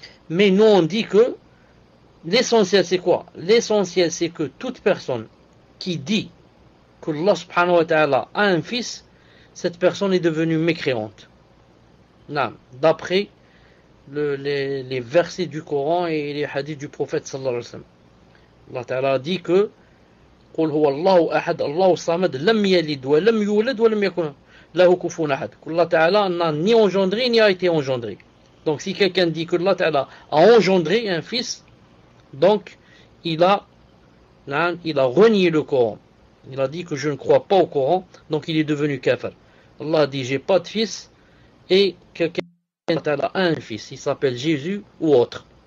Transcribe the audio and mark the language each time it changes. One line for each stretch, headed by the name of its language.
French: Mais nous, on dit que l'essentiel, c'est quoi? L'essentiel, c'est que toute personne qui dit que Allah subhanahu wa ta'ala a un fils, cette personne est devenue mécréante. D'après les versets du Coran et les hadiths du prophète sallallahu alayhi wa sallam. Allah ta'ala a dit que
Arabic: قل هو الله أحد الله الصمد لم يلد ولم يولد ولم يكن له كفوا أحد.
French: Allah ta'ala n'a ni engendré ni a été engendré. Donc si quelqu'un dit que Allah ta'ala a engendré un fils, donc il a renié le Coran. Il a dit que je ne crois pas au Coran, donc il est devenu kafir. Allah dit j'ai pas de fils, et quelqu'un a un fils, il s'appelle Jésus ou autre.